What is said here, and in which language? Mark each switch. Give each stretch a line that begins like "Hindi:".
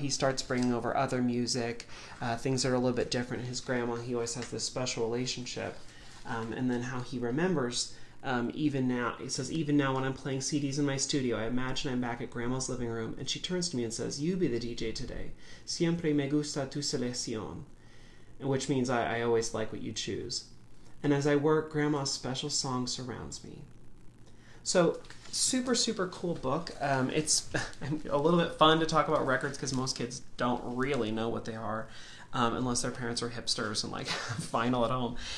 English: He starts bringing over other music, things that are a little bit different. His grandma, he always has this special relationship. And then how he remembers, even now, it says, even now when I'm playing CDs in my studio, I imagine I'm back at Grandma's living room, and she turns to me and says, you be the DJ today.
Spanish: Siempre me gusta tu selección.
English: Which means I always like what you choose. And as I work, Grandma's special song surrounds me. So, super, super cool book. It's a little bit fun to talk about records because most kids don't really know what they are unless their parents are hipsters and like vinyl at home.